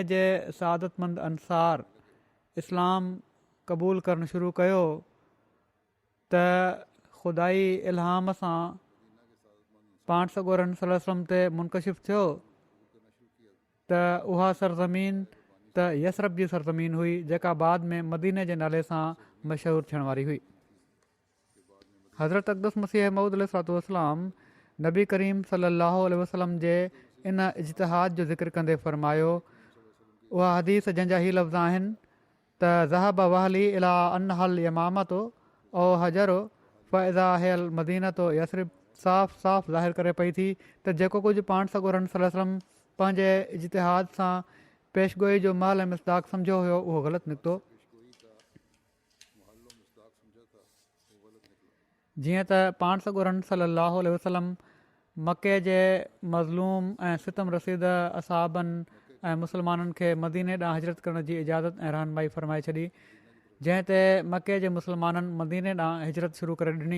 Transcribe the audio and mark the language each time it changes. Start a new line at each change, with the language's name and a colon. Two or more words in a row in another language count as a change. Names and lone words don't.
Sindhi: जे सआदतमंद अंसार इस्लाम क़बूल करणु शुरू कयो त ख़ुदाई इल्हाम सां पाण सॻोरनि
Arabic: صلى الله عليه وسلم
Sindhi: ते मुनकशिफ़ थियो त उहा सरज़मीन त यसरब जी सरज़मीन हुई, जेका बाद में मदीने जे नाले सां मशहूरु थियण वारी हुई। हज़रत अक़दस मसीह मऊद अलैहिस्सलाम नबी करीम
Arabic: صلى الله عليه وسلم
Sindhi: जे इन इज्तिहाद जो ज़िक्र कंदे फ़रमायो, उहा हदीस जंहिंजा ई लफ़्ज़ आहिनि त
Arabic: ذهب وهلي إلى أنها اليمامة أو هجر فإذا هي المدينة يثرب
Sindhi: साफ़ साफ़ ज़ाहिर करे पई थी त जेको कुझु पाण सॻोरनि
Arabic: صلى الله عليه وسلم
Sindhi: पंहिंजे इज्तिहाद सां पेशगोई जो महल ऐं मिसदाक़ सम्झो हुयो, उहो ग़लति निकितो। जीअं त पाण सॻोरनि
Arabic: صلى الله عليه وسلم
Sindhi: मके जे मज़लूम ऐं सितम रसीद असाबनि ऐं मुस्लमाननि खे मदीने ॾांहुं हिजरत करण जी इजाज़त ऐं रहनमाई फ़रमाए छॾी, जंहिं ते मके जे मुस्लमाननि मदीने ॾांहुं हिजरत शुरू करे ॾिनी।